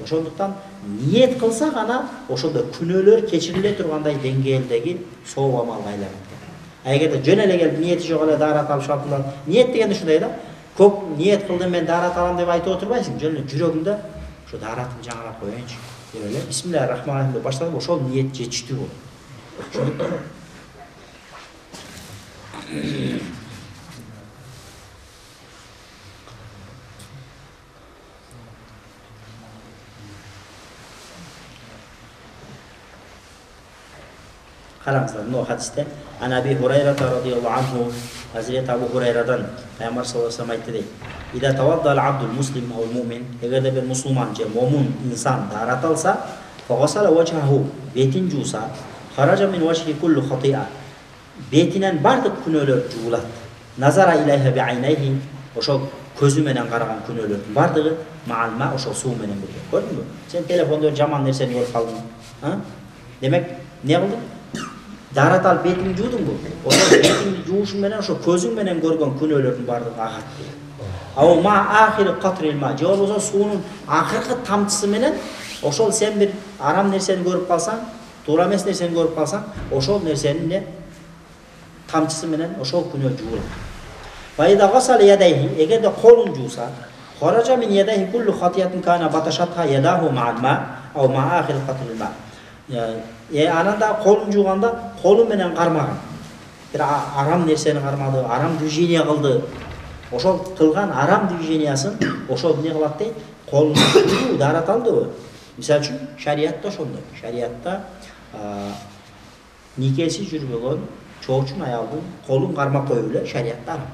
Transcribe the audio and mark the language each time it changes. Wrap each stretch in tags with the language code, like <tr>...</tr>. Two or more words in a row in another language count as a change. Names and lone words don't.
<ky>Ошондуктан ниет кылсак ана ошондо күнөөлөр кечириле тургандай деңгээлдеги сооп амалга айланат. Эгерде жөн эле келип ниети жок эле daarat алып шалтылат. Ниет дегенде ушундай да. Көп ниет кылдым мен daarat алам деп айтып отурбайсың. Жөн эле жүрөгүңдө ошо daarатымды жаңылап коеюнчу деп эле</ky> <ar>بسم الله الرحمن الرحيم</ar> <ky>деп баштадым. Ошол ниет жетиштүү болот. Караңыздар, мына хадисте Анаби Хурайрата</ky> <ar>رضي الله عنه</ar> <tr>Hazreti Abu Hurayradan Peygamber sallallahu aleyhi ve sellem</tr> <ky>aytты дейт.</ky> <ar>إذا توضأ العبد المسلم أو المؤمن,</ar> <ky>эгерде бир мусулман же момун инсан daarat алса,</ky> <ar>فغسل وجهه,</ar> <ky>бетин жууса,</ky> <ar>خرج من وجهه كل خطيئة.</ar> <ky>Бетинен бардык күнөөлөр жуулат.</ky> <ar>نظر إليها بعينيه,</ar> <ky>ошол көзү менен караган күнөөлөрдүн бардыгы маалма ошол суу менен бирге. Көрдүңбү? Сен телефондо жаман нерсени көрүп калдың. Демек, не кылдың? Daarat алып бетиңди жуудуңбу? Ошол бетиңди жуушуң менен ошо көзүң менен көргөн күнөөлөрдүн бардыгы агат.</ky> <ar>أو مع آخر قطر الماء,</ar> <ky>же болбосо суунун акыркы тамчысы менен ошол сен бир арам нерсени көрүп калсаң, туура эмес нерсени көрүп калсаң, ошол нерсенин не тамчысы менен ошол күнөө жуулат.</ky> <ar>فإذا غسل يديه,</ar> <ky>эгерде колун жууса,</ky> <ar>خرج من يديه كل خطيئة كان بطشتها يداه مع الماء أو مع آخر قطر الماء.</ar> <ky>Ананда колун жууганда колу менен кармаган. Бир арам нерсени кармады, арам движение кылды. Ошол кылган арам движениясын ошол эмне кылат дейт? Колун жуу daarat алдыбы? Мисалы үчүн шариатта ошондой. Шариатта никеси жүрбөгөн чоочун аялдын колун кармап коюу эле шариатта арам.</ky>